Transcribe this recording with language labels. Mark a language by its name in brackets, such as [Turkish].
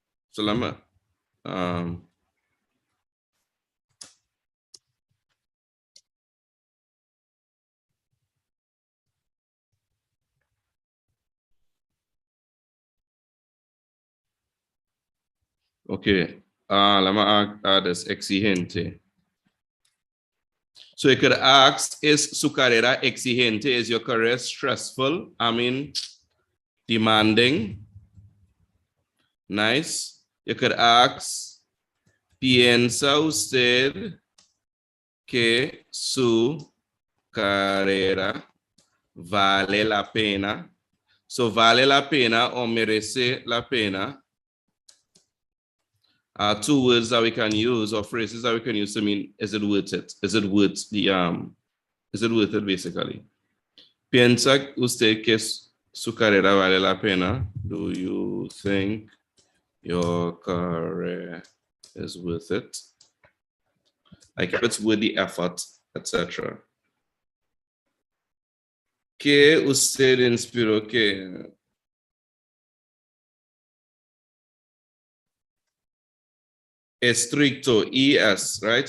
[English] So let me, okay, let me add this exigente. So you could ask, is [Spanish] su carrera exigente? [English] Is your career stressful? I mean, demanding. Nice. You could ask, [Spanish] ¿piensa usted que su carrera vale la pena? [English] So vale la pena or merece la pena are two words that we can use or phrases that we can use to mean, is it worth it? Is it worth the, is it worth it basically? [Spanish] ¿Piensa usted que su carrera vale la pena? [English] Do you think Your career is worth it. Like if it's worth the effort, etc. Que usted inspiró que estricto, ES, right?